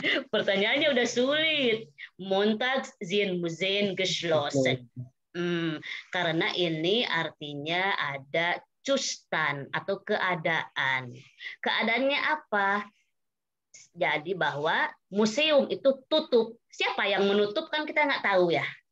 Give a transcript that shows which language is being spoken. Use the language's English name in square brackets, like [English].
[Indonesian] Pertanyaannya udah sulit. [German] Montags sind Museen geschlossen. [Indonesian] Karena ini artinya ada Zustand atau keadaan. Keadaannya apa? Jadi bahwa museum itu tutup. Siapa yang menutup kan kita nggak tahu ya.